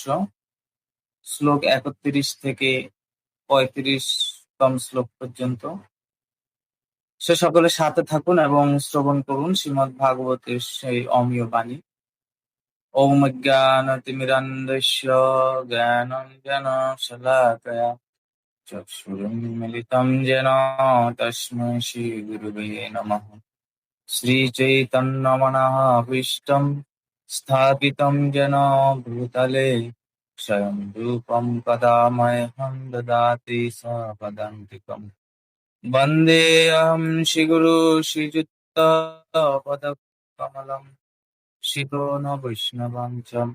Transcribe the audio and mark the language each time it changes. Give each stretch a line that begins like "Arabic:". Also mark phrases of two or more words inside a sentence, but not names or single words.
Bangla: শ্লোক 31 থেকে 35তম শ্লোক পর্যন্ত। সকলে সাথে থাকুন এবং শ্রবণ করুন শ্রীমদ্ ভাগবতের সেই অমীয় বাণী।
Sanskrit: ওম অজ্ঞানতিমিরান্ধস্য জ্ঞানাঞ্জনশলাকয়া চক্ষুरुन्मीलितं येन तस्मै श्रीगुरवे नमः। श्रीचैतन्यमनःभीष्टं स्थापितं येन भूतले स्वयं रूपं कदा मह्यं ददाति सपदान्तिकम्। वन्देऽहं श्रीगुरु श्रीयुक्तपदकमलम् शिरो न वैष्णवं च